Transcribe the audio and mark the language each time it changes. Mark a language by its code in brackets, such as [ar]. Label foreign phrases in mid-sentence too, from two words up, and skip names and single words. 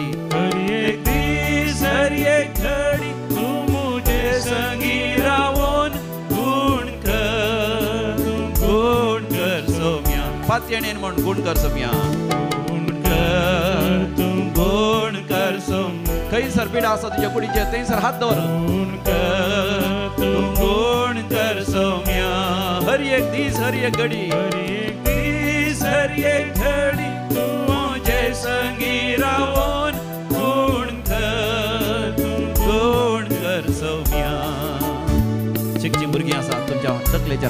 [kok] हर एक दीस हर एक घड़ी [hi] तू मुझे [kok] संगी रावोन गुण कर सोम्या पातयेन म्हण गुण कर सोम्या गुण कर सोम्या खंयसर पिडा आसा तुज्या कुडीचेर थंयसर हात दवर गुण कर सोम्या हर एक दीस हर एक घड़ी हर एक दीस हर एक घड़ी संगी रावोन गुण कर सोम्या शिकची भुरगीं आसा तुमच्या तकलेचेर